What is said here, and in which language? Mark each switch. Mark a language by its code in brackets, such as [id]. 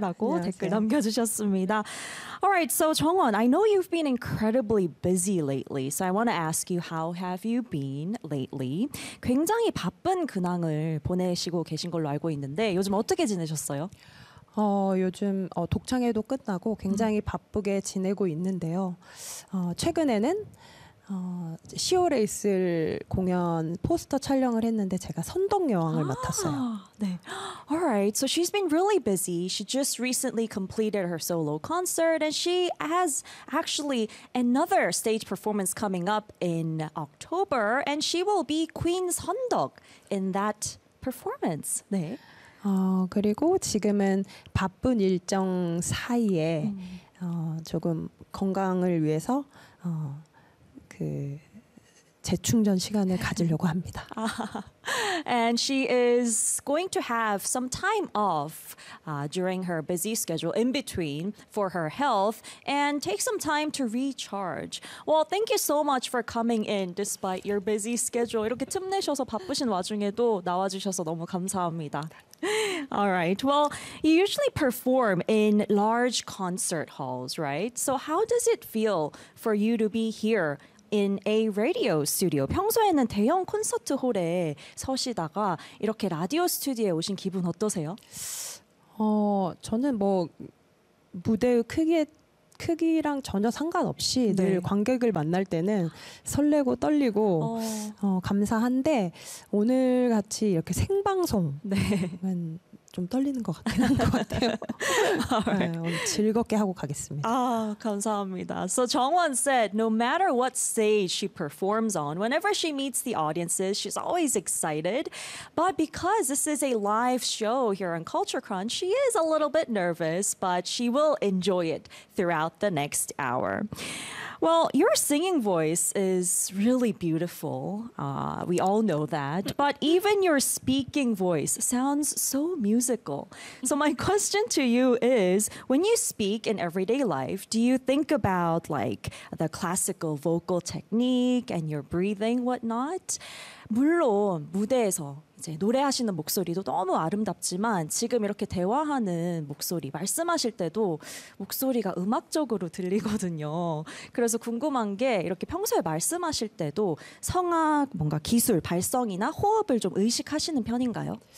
[ko] 라고 댓글 남겨주셨습니다. [en] All right, so 정원, I know you've been incredibly busy lately, so I want to ask you, how have you been lately? [ko] 굉장히 바쁜 근황을 보내시고 계신 걸로 알고 있는데, 요즘 어떻게 지내셨어요? 요즘 독창회도 끝나고 굉장히 바쁘게 지내고 있는데요. 최근에는 시오레 있을 공연 포스터 촬영을 했는데 제가 선덕 여왕을 맡았어요. [en] 네. All right. So she's been really busy. She just recently completed her solo concert and she has actually another stage performance coming up in October and she will be Queen 선덕 in that performance. [ko] 네. 그리고 지금은 바쁜 일정 사이에 조금 건강을 위해서 재충전 시간을 가지려고 합니다. [en] And she is going to have some time off during her busy schedule in between for her health and take some time to recharge. Well, thank you so much for coming in despite your busy schedule. [ko] 이렇게 틈 내셔서 바쁘신 와중에도 나와주셔서 너무 감사합니다. [en] All right. Well, you usually perform in large concert halls, right? So how does it feel for you to be here in a radio studio? [ko] 평소에는 대형 콘서트 홀에 서시다가 이렇게 라디오 스튜디오에 오신 기분 어떠세요? 저는 뭐 무대의 크기랑 전혀 상관없이 네. 늘 관객을 만날 때는 설레고 떨리고 감사한데 오늘 같이 이렇게 생방송은 좀 떨리는 것 같긴 한 것 같아요. 네, 오늘 즐겁게 하고 가겠습니다. 감사합니다. [en] So 정원 said, no matter what stage she performs on, whenever she meets the audiences, she's always excited. But because this is a live show here on Culture Crunch, she is a little bit nervous, but she will enjoy it throughout the next hour. Well, your singing voice is really beautiful. We all know that. But even your speaking voice sounds so musical. So my question to you is, when you speak in everyday life, do you think about like the classical vocal technique and your breathing, whatnot? [ko] 물론 무대에서 이제 노래하시는 목소리도 너무 아름답지만 지금 이렇게 대화하는 목소리, 말씀하실 때도 목소리가 음악적으로 들리거든요. 그래서 궁금한 게 이렇게 평소에 말씀하실 때도 성악, 뭔가 기술, 발성이나 호흡을 좀 의식하시는 편인가요?